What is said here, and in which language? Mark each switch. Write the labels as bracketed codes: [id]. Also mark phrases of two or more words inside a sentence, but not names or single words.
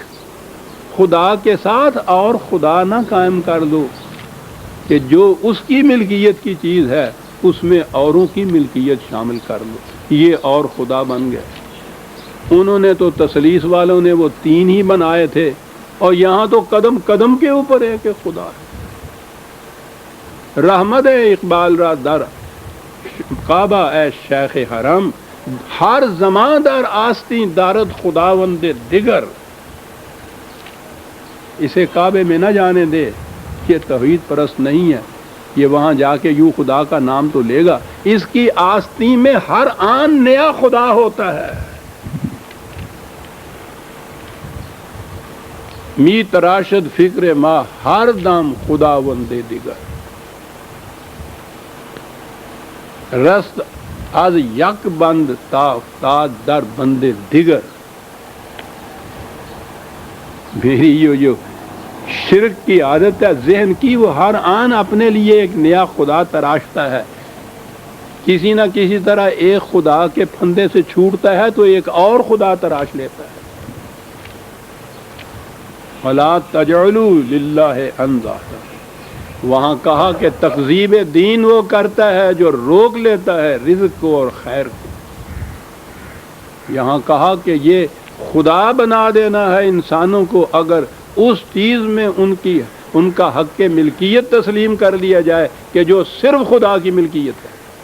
[ur] خدا کے ساتھ اور خدا نہ قائم کر دو کہ جو اس کی ملکیت کی چیز ہے اس میں اوروں کی ملکیت شامل کر دو. یہ اور خدا بن گئے. انہوں نے تو تثلیث والوں نے وہ تین ہی بنائے تھے، اور یہاں تو قدم قدم کے اوپر ہے کہ خدا ہے. [fa] رحمت اقبال را در کعبہ اے شیخ حرم، ہر زمان در آستی دارد خداوند دیگر. [ur] اسے کعبے میں نہ جانے دے، یہ توحید پرست نہیں ہے، یہ وہاں جا کے یوں خدا کا نام تو لے گا. اس کی آستین میں ہر آن نیا خدا ہوتا ہے. [fa] می تراشد فکر ما ہر دم خداوند دیگر. رست از یک بند تا افتاد در بند دیگر. [ur] میری جو شرک کی عادت ہے ذہن کی، وہ ہر آن اپنے لیے ایک نیا خدا تراشتا ہے. کسی نہ کسی طرح ایک خدا کے پھندے سے چھوٹتا ہے تو ایک اور خدا تراش لیتا ہے. [ar] وَلَا تَجْعَلُوا لِلَّهِ أَنْدَادًا. [ur] وہاں کہا کہ تکذیب دین وہ کرتا ہے جو روک لیتا ہے رزق کو اور خیر کو. یہاں کہا کہ یہ خدا بنا دینا ہے انسانوں کو اگر اس چیز میں ان کا حق ملکیت تسلیم کر لیا جائے کہ جو صرف خدا کی ملکیت ہے.